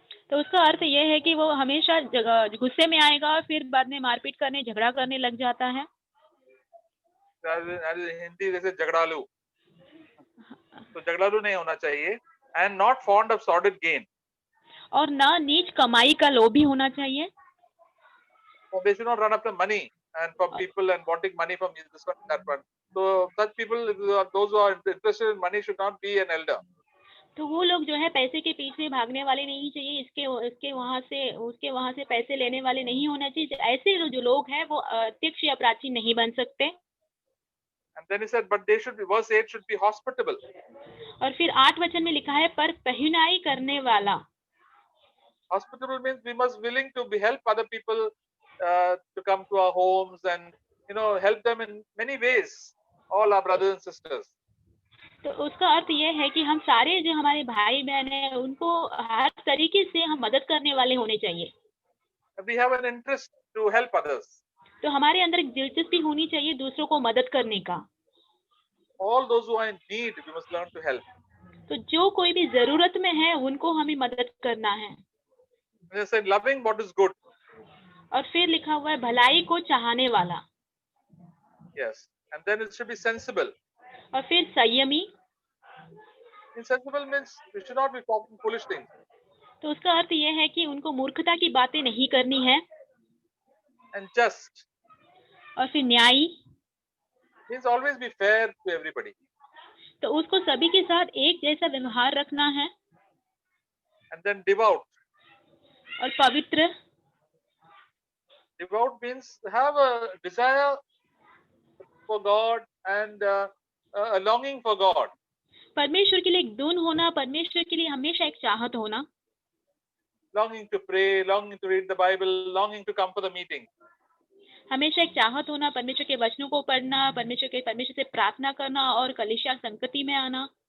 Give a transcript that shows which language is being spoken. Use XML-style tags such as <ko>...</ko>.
<hi>तो उसका अर्थ ये है कि वो हमेशा गुस्से में आएगा और फिर बाद में मारपीट करने, झगड़ा करने लग जाता है. हिंदी जैसे झगड़ालू, तो झगड़ालू नहीं होना चाहिए.</hi> <en>And not fond of sordid gain.</en> <hi>और ना नीच कमाई का लोभी होना चाहिए.</hi> <en>So they should not run after money and from people and wanting money from this one that one. So such people, those who are interested in money, should not be an elder.</en> <hi>तो वो लोग जो है पैसे के पीछे भागने वाले नहीं चाहिए, इसके वहां से पैसे लेने वाले नहीं होना चाहिए. ऐसे जो लोग हैं वो अध्यक्ष या प्राचीन नहीं बन सकते.</hi> <en>And then he said, but they should be, verse 8 should be hospitable.</en> <hi>और फिर 8 वचन में लिखा है, पर कहुनाई करने वाला.</hi> <en>Hospitable means we must willing to help other people to come to our homes and help them in many ways, all our brothers and sisters.</en> <hi>तो उसका अर्थ ये है कि हम सारे जो हमारे भाई बहन हैं उनको हर तरीके से हम मदद करने वाले होने चाहिए.</hi> <en>We have an interest to help others.</en> <hi>तो हमारे अंदर एक दिलचस्पी होनी चाहिए दूसरों को मदद करने का.</hi> <en>All those who are in need, we must learn to help.</en> <hi>तो जो कोई भी जरूरत में है उनको हमें मदद करना है.</hi> <en>They said loving what is good.</en> <hi>और फिर लिखा हुआ है भलाई को चाहने वाला.</hi> <en>Yes, and then it should be sensible.</en> <hi>और फिर संयमी.</hi> <en>Insensible means we should not be talking foolish things.</en> <hi>तो उसका अर्थ ये है कि उनको मूर्खता की बातें नहीं करनी है.</hi> <en>And just.</en> <hi>और फिर न्यायी.</hi> <en>Means always be fair to everybody.</en> <hi>तो उसको सभी के साथ एक जैसा व्यवहार रखना है.</hi> <en>And then devout.</en> <hi>और पवित्र.</hi> <en>Devout means have a desire for God and a longing for God.</en> <hi>परमेश्वर के लिए एक धुन होना, परमेश्वर के लिए हमेशा एक चाहत होना.</hi> <en>Longing to pray, longing to read the Bible, longing to come for the meeting.</en> <hi>हमेशा एक चाहत होना परमेश्वर के वचनों को पढ़ना, परमेश्वर से प्रार्थना करना और कलीसिया संगति में आना.</hi>